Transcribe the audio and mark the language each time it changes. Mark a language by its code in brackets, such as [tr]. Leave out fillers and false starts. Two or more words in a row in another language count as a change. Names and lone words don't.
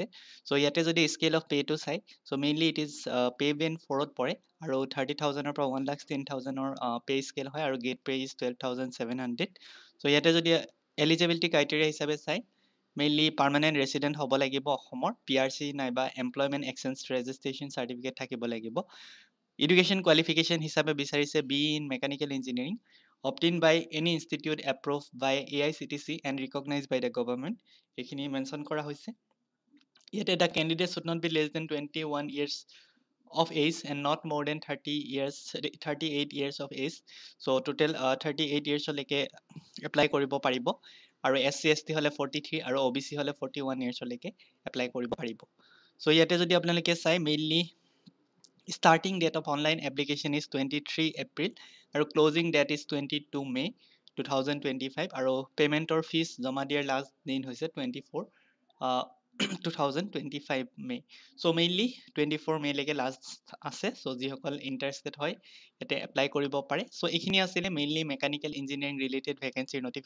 [as] চ' ইয়াতে যদি [en] scale of pay'টো [as] চাই, চ' মেইনলি [en] it is pay band [as] 4ত পৰে আৰু 30,000ৰ পৰা 1,10,000ৰ [en] pay scale [as] হয় আৰু [en] grade pay is [as] 12,700। চ' ইয়াতে যদি [en] eligibility criteria [as] হিচাপে চাই, মেইনলি [en] permanent resident [as] হ'ব লাগিব অসমৰ, PRC নাইবা [en] employment exchange registration certificate [as] থাকিব লাগিব। [en] education qualification [as] হিচাপে বিচাৰিছে [en] B in mechanical engineering obtained by any institute approved by AICTC and recognized by the government. [as] এইখিনি মেনশ্যন কৰা হৈছে। ইয়াতে এটা [en] candidate should not be less than 21 years of age and not more than 38 years of age. So total 38 years [as] লৈকে এপ্লাই কৰিব পাৰিব আৰু SC ST হ'লে 43 আৰু OBC হ'লে 41 years লৈকে এপ্লাই কৰিব পাৰিব। চ' ইয়াতে যদি আপোনালোকে চাই, মেইনলি [en] starting date of online application is 23 April [as] আৰু [en] closing date is 22 May 2025 [as] আৰু পেমেণ্টৰ ফিজ জমা দিয়াৰ লাষ্ট দিন হৈছে 24 2025 May। চ' মেইনলি 24 May লৈকে লাষ্ট আছে। চ' যিসকল ইণ্টাৰেষ্টেড হয় ইয়াতে এপ্লাই কৰিব পাৰে। চ' এইখিনি আছিলে মেইনলি [en] mechanical engineering related vacancy notification.